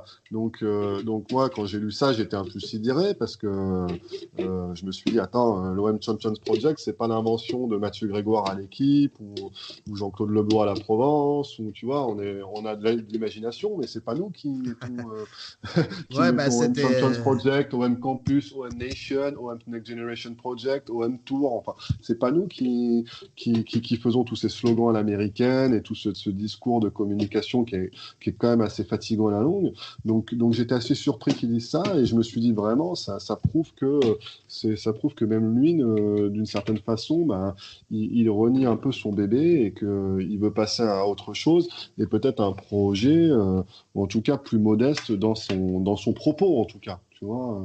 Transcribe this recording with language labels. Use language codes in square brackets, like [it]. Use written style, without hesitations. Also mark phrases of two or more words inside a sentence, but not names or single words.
[fr] Donc moi, quand j'ai lu ça, j'étais un peu sidéré parce que je me suis dit, attends, l'OM Champions Project, c'est pas l'invention de Mathieu Grégoire à l'équipe ou Jean-Claude Leblanc à la Provence, ou tu vois, on a de l'imagination, mais c'est pas nous qui mettons OM Champions Project, OM Campus, OM Nation, OM Next Generation Project, OM Tour. Enfin, c'est pas nous qui faisons tous ces slogans à l'américaine et tout ce discours de communication qui est quand même assez fatigant à la longue. Donc j'étais assez surpris qu'ils disent ça et je me suis dit vraiment ça prouve que même lui d'une certaine façon il renie un peu son bébé et qu'il veut passer à autre chose et peut-être un projet ou en tout cas plus modeste dans son propos en tout cas, tu vois.